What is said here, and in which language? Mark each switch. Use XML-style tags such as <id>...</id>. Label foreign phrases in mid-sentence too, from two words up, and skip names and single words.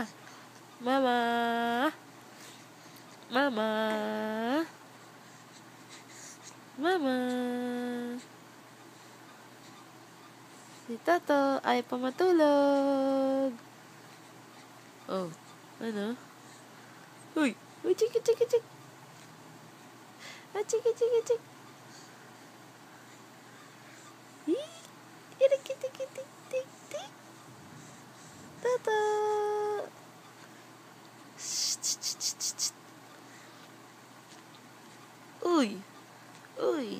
<tl>Mama! Mama! Mama! Si Toto ay pamatulog. Oh, ano? Uy! Uy, chiki, chiki, chik! Chiki, chiki, chik! Tik, tik, tik, tik, tik! Toto! Uy! Uy!</tl>